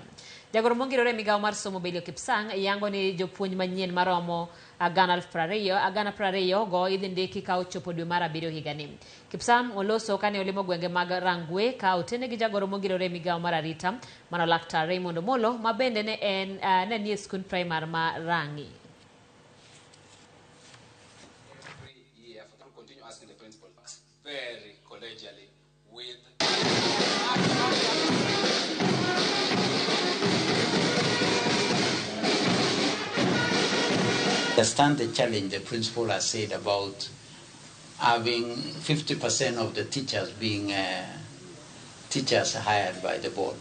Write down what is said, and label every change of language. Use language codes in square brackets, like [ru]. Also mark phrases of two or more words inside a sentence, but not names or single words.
[luo] Jagoro mongirore migawo mar somo Belio Kipsang yango ni jopuonj manyien maromo 20,000 go idhi ndiki ka ochopo dwe mar 7 higani. Kipsang oloso kane olimo gwenge mag Rangwe ka otene gi jagoro mongirore migawo mar arita mano Laktar Raymond Omolo ma bende ne nie skund primar ma Rangi. [en] Asking the principal very collegially with understand the challenge the principal has said about having 50% of the teachers being teachers hired by the board.